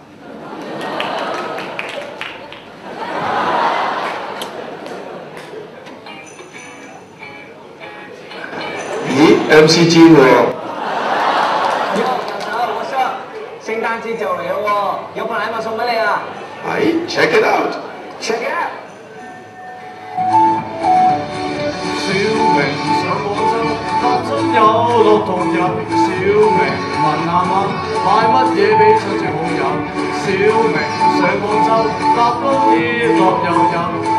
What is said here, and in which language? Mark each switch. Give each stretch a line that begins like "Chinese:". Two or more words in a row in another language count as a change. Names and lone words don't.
Cantonese: 咦 ，MC Jin 喎。聖誕節就嚟咯喎，有份禮物送俾你啊！
English: 係 ， check it out。 check it out。
Cantonese: 小明上廣州，踏進有樂同遊。小明問阿媽買乜嘢俾親戚好友。小明上廣州，搭高鐵落又遊。